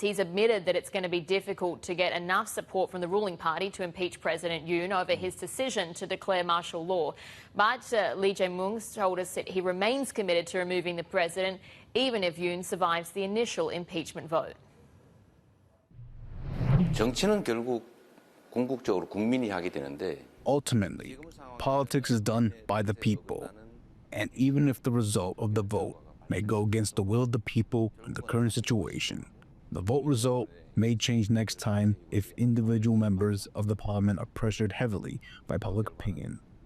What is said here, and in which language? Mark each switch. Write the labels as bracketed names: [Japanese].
[English] He's admitted that it's going to be difficult to get enough support from the ruling party to impeach President Yoon over his decision to declare martial law. But Lee Jae-myung told us that he remains committed to removing the president, even if Yoon survives the initial impeachment vote. [Korean] 정치는 결국 궁극적으로 국민이 하게 되는데. [English] Ultimately, politics is done by the people. And even if the result of the vote may go against the will of the people in the current situation, the vote result may change next time if individual members of the parliament are pressured heavily by public opinion.